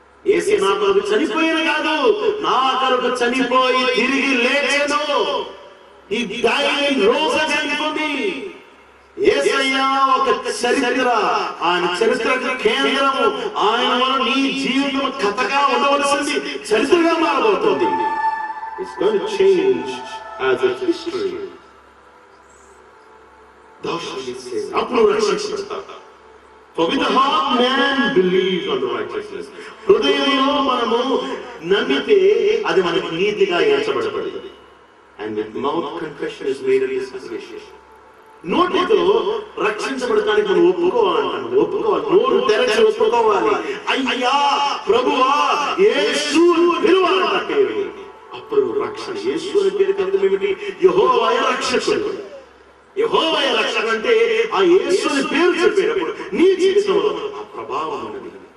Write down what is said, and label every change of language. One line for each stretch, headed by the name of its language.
Telugu: యేసు నా కొరకు చనిపోయిన కాదు, నా కొరకు చనిపోయి తిరిగి లేచెను.
English: He died rose again for me.
Telugu: యేసయ్య ఒక చరిత్ర, ఆయన చరిత్రకు కేంద్రము. ఆయన వల్ల నీ జీవితం కథగా ఉండవలసింది చరిత్రగా మారబోతుంది.
English: It's going to change as a history. Thou shalt be saved.
Telugu: అప్పుడు రక్షించబడతావు.
English: For with the heart man believes unto righteousness.
Telugu: హృదయంలో మనము నమ్మితే అది మనకు నీతిగా ఎంచబడబడింది.
English: And with mouth confession is made unto salvation.
Telugu: నోటితో రక్షించబడటానికి మనం ఒప్పుకోవాలంటాను. ఒప్పుకోవాలి, నోరు తెరచి ఒప్పుకోవాలి. అయ్యా ప్రభువా యేసు పిలువాలంటే అప్పుడు రక్షణ. యేసు అనే పేరు అర్థం ఏమిటి? యెహోవాయ రక్షకుడు. యెహోవాయ రక్షకుడు అంటే ఆ యేసుని పేరు చెప్పేటప్పుడు నీ జీవితంలో ఆ ప్రభావం ఉన్నది.